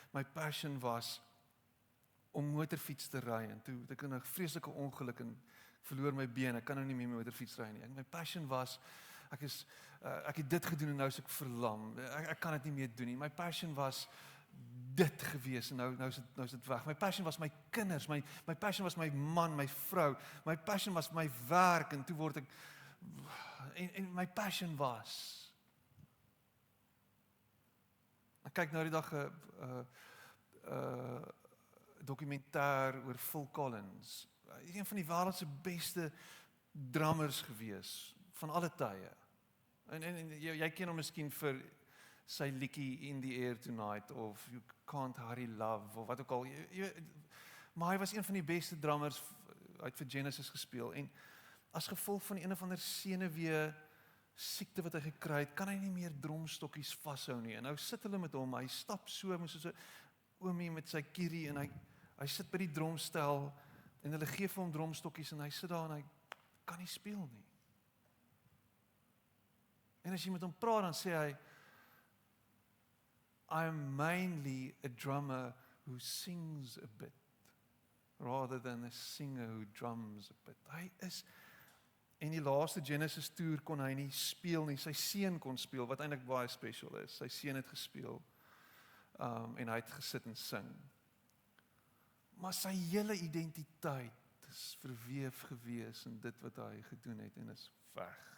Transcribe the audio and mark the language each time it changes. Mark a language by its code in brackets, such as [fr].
[af] My passion was om motorfiets te ry en toe het ek in 'n vreeslike ongeluk en verloor my been. Ek kan nou nie meer motorfiets ry nie. My passion was ek het dit gedoen en nou is ek verlam. Ek kan dit nie meer doen nie. My passion was dit gewees en nou is dit weg. My passion was my kinders, my passion was my man, my vrou. My passion was my werk en toe word ek en my passion was. Ek kyk nou die dag 'n dokumentêr oor Phil Collins. Een van die wêreld se beste drummers gewees van alle tye. En jy ken hom miskien vir sy liedjie In the Air Tonight of You Can't Hurry Love of wat ook al. Maar hy was een van die beste drummers, hy het vir Genesis gespeel en as gevolg van een of ander senuwee siekte wat hy gekry het, kan hy nie meer drumstokkies vashou nie. En nou sit hulle met hom, hy stap so soos 'n oomie met sy kierie en hy sit by die drumstel en hulle gee vir hom drumstokkies en hy sit daar en hy kan nie speel nie. En as jy met hom praat dan sê hy [en] I'm mainly a drummer who sings a bit rather than a singer who drums a bit. [af] Hy is en die laaste Genesis toer kon hy nie speel nie. Sy seun kon speel wat eintlik baie special is. Sy seun het gespeel. En hy het gesit en sing. Maar sy hele identiteit is verweef gewees in dit wat hy gedoen het en is weg.